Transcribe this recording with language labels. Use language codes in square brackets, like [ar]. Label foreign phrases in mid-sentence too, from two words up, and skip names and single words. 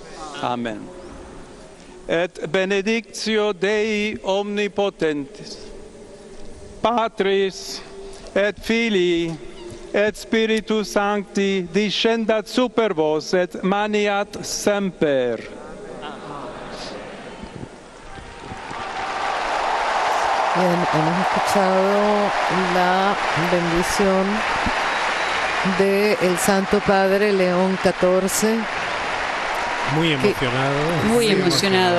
[la] Amen. Et benedictio Dei omnipotentis, Patris et Filii et Spiritus Sancti descendat super vos et maniat semper. [es] Bien, hemos escuchado la bendición del Santo Padre León XIV. Muy emocionado.